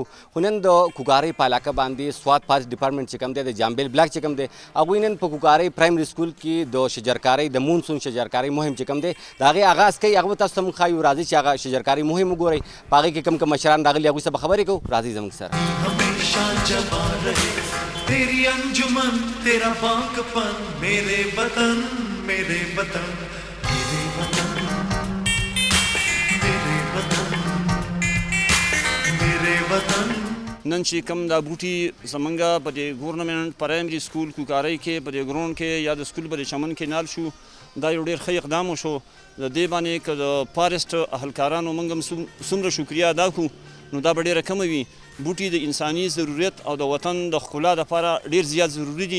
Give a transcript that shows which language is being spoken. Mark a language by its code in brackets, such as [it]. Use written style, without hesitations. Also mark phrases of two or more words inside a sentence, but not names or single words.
[ps] خو نن د کوکارۍ په علاقه باندې سوات پارک ډپارټمنټ چې کوم دی د جامبیل بلاک چې کوم دی هغوی نن په کوکارۍ پرایمري سکول کې د شجرکارۍ د مونسون شجرکارۍ مهم چې کوم دی د هغې آغاز کوي. هغه به تاسو ته موږ ښایو راځئ چې هغه شجرکارۍ مهم وګورئ. په هغې کې کوم مشران راغلي هغوی سره به خبرې کوو. راځئ زموږ سره. [ur] تیری انجمن تیرا بانکپن میرے وطن میرے وطن میرے وطن میرے وطن میرے وطن [ps] نن چې کوم دا بوټي زمونږ په دې ګورنمنټ پرایمري سکول کوکارۍ کې په دې ګراوند کې یا د سکول په دې چمن کې نال شو، دا یو ډېر ښه اقدام وشو. د دې باندې که د فارسټ اهلکارانو موږ هم څومره شکریه ادا کړو نو دا به ډېره کمه وي. بوټي د انساني ضرورت او د وطن د ښکلا دپاره ډېر زیات ضروري دي.